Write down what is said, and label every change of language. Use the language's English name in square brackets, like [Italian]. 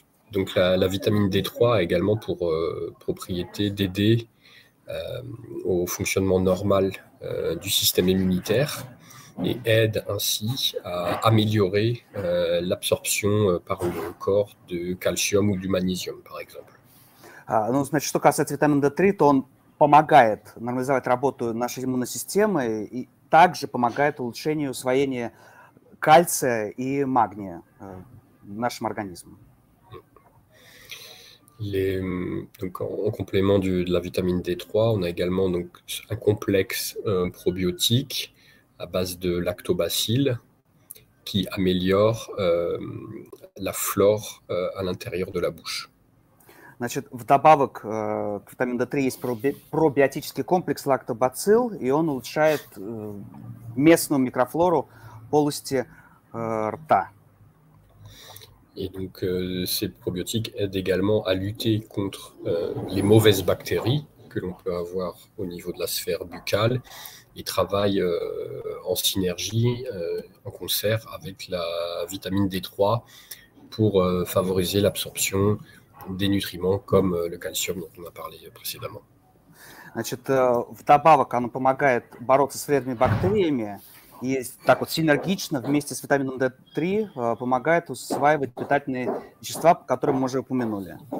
[French] Donc, la vitamine D3 a également pour propriété d'aider au fonctionnement normal du système immunitaire et aide ainsi à améliorer l'absorption par le corps de calcium ou du magnésium, par exemple. [Russian] Ну, значит, что касается витамина D3, то он помогает нормализовать работу нашей иммунной системы и также помогает улучшению усвоения кальция и магния нашим организмом. [French] Donc, en complément de la vitamine D3, on a également donc, un complexe probiotique à base de lactobacilles qui améliore la flore à l'intérieur de la bouche. [Russian] Значит, вдобавок к витамину D3 есть пробиотический комплекс лактобацилл, и он улучшает местную микрофлору полости рта. [French] Et donc, ces probiotiques aident également à lutter contre les mauvaises bactéries que l'on peut avoir au niveau de la sphère buccale et travaillent en synergie, en concert avec la vitamine D3 pour favoriser l'absorption des nutriments comme le calcium dont on a parlé précédemment. [Russian] Значит, вдобавок оно помогает бороться с вредными бактериями и так вот синергично вместе с витамином D3 помогает усваивать питательные вещества, которые мы уже упомянули.